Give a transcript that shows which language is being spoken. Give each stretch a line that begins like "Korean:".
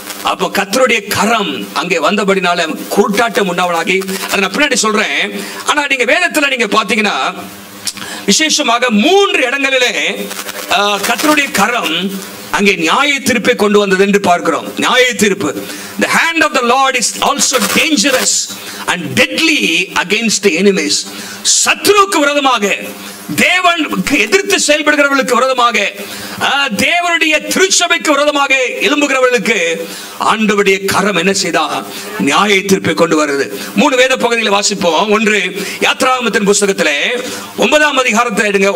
Tamil: அப்போ கர்த்தருடைய கரம் அங்கே வந்தபடினால கூட்டாட்டம் உண்டாவனாகி, அதை நான் பின்னாடி சொல்றேன். ஆனா நீங்க வேதத்துல நீங்க பாத்தீங்கன்னா விசேஷமாக 3 இடங்களிலே கர்த்தருடைய கரம் அங்கே நியாய தீர்ப்பை கொண்டு வந்தது என்று பார்க்கிறோம். நியாய தீர்ப்பு.
English: The hand of the Lord is also dangerous. and deadly against the enemies.
Tamil: சத்துருவுக்கு விரோதமாக, தேவனுக்கு எதிர்த்து செயல்படுகிறவர்களுக்கு விரோதமாக, தேவனுடைய திருச்சபைக்கு விரோதமாக எழும்புகிறவர்களுக்கு ஆண்டவருடைய கரம் என்ன செய்தா? நியாய தீர்ப்பை கொண்டு வருது. 3 வேத பகுதிகளை வாசிப்போம். ஒன்று, யாத்ராகமத்தின் புத்தகத்திலே 9ஆம் அதிகாரத்தை எடுங்க.